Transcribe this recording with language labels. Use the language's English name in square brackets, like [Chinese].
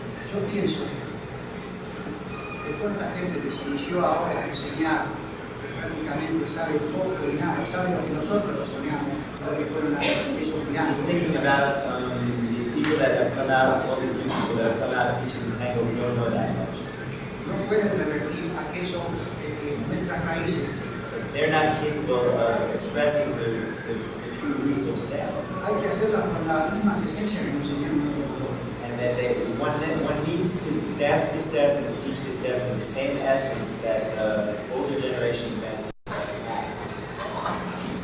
[Spanish] Yo pienso que toda esta gente que se inició ahora a enseñar, que prácticamente sabe poco y nada, sabe lo que nosotros enseñamos, lo que fueron esos [English] He's [Spanish] gigantes. [English] thinking about these people that have come out, all these new people that have come out teaching the tango, we don't know that much. [Spanish] No pueden revertir aquello nuestras raíces. [English] They're not capable of expressing the true roots of the dance. [Spanish] Hay que hacerlas con las mismas esencias que nos enseñaron nosotros. [English] And that one needs to dance this dance and to teach this dance with the same essence that older generation dancers has.